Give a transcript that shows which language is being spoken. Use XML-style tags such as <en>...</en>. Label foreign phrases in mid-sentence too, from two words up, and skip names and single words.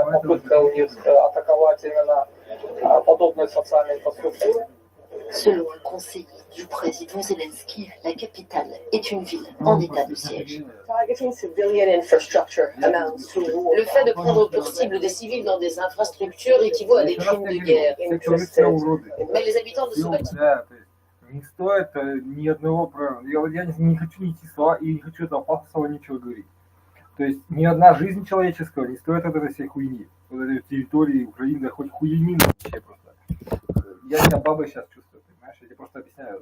<fr>Selon un conseiller du président Zelensky, la capitale est une ville en état de siège. Le fait de prendre pour cible des civils dans des infrastructures équivaut à des crimes de guerre. Mais les habitants de ce bâtiment...</fr> <ru>Не стоит ни одного правила. Я не хочу нести слова и не хочу этого пафосного ничего говорить. То есть ни одна жизнь человеческого не стоит от этой всей хуйни. Вот этой территории Украины, хоть хуйни вообще просто. Я себя бабой сейчас чувствую, понимаешь? Я тебе просто объясняю.</ru>